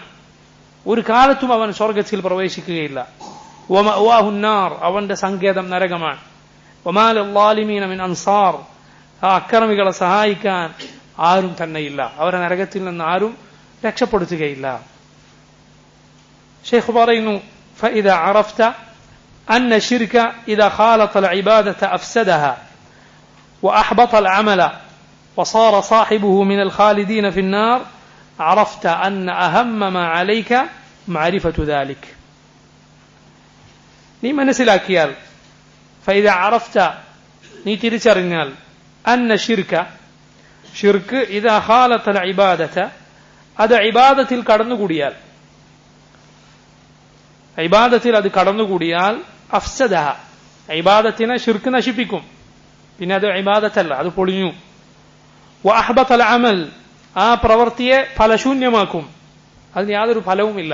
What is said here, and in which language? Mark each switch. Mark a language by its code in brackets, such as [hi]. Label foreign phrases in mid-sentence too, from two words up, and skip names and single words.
[ml] ഒരു കാലത്തും അവൻ സ്വർഗത്തിൽ പ്രവേശിക്കുകയില്ല. [ar] ومأواه النار, [ml] അവന്റെ സങ്കേതം നരകമാണ്. [ar] وما للظالمين من أنصار, [ml] ആ അക്രമികളെ സഹായിക്കാൻ ആരും തന്നെയില്ല. അവരെ നരകത്തിൽ നിന്ന് ആരും രക്ഷപ്പെടുത്തുകയില്ല. ഷെയ്ഖ് പറയുന്നു, [ar] فإذا عرفت أن الشرك إذا خالط العبادة أفسدها وأحبط العمل وصار صاحبه من الخالدين في النار عرفت أن أهم ما عليك معرفة ذلك. [ml] നീ മനസ്സിലാക്കിയാൽ, [ar] فإذا عرفت, [ml] നീ തിരിച്ചറിഞ്ഞാൽ, [ar] أن الشرك, ഷിർക്ക് إذا خالط العبادة, [ml] അത് ഇബാദത്തിൽ കടന്നുകൂടിയാൽ, ഇബാദത്തിൽ അത് കടന്നുകൂടിയാൽ അഫ്സദഹ, ഇബാദത്തിനെ ഷിർക്ക് നശിപ്പിക്കും. പിന്നെ അത് ഇബാദത്തല്ല, അത് പൊളിഞ്ഞു. [ar] وأحبط العمل, [ml] ആ പ്രവൃത്തിയെ ഫലശൂന്യമാക്കും, അതിന് യാതൊരു ഫലവുമില്ല.